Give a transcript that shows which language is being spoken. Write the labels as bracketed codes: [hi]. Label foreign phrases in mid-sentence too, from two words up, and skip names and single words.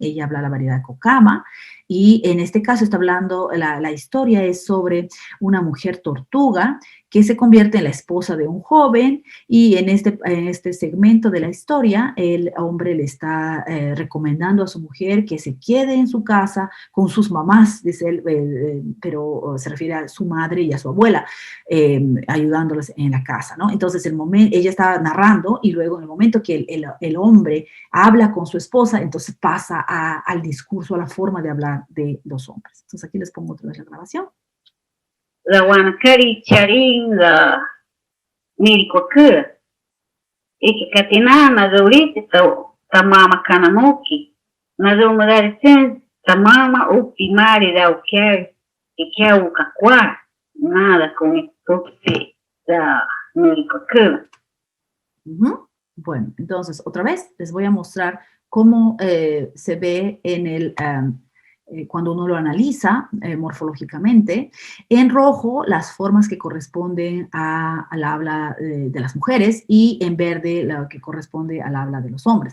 [es] Ella habla la variedad de Kokama. Y en este caso está hablando, la historia es sobre una mujer tortuga que se convierte en la esposa de un joven y en este segmento de la historia el hombre le está recomendando a su mujer que se quede en su casa con sus mamás, dice él, pero se refiere a su madre y a su abuela, ayudándoles en la casa, ¿no? Entonces ella está narrando y luego en el momento que el hombre habla con su esposa, entonces pasa al discurso, a la forma de hablar de los hombres. Entonces aquí les pongo otra vez la grabación. [cod] La wanakari charing la nilikoku iki katina na dorite tamama kanamoki na domari sen tamama upi mari da ukiar ikia ukakwar nada [es] con esto [cod] la nilikoku. [es] Bueno, entonces otra vez les voy a mostrar cómo se ve en el cuando uno lo analiza morfológicamente. En rojo, las formas que corresponden al habla de las mujeres y en verde, la que corresponde al habla de los hombres.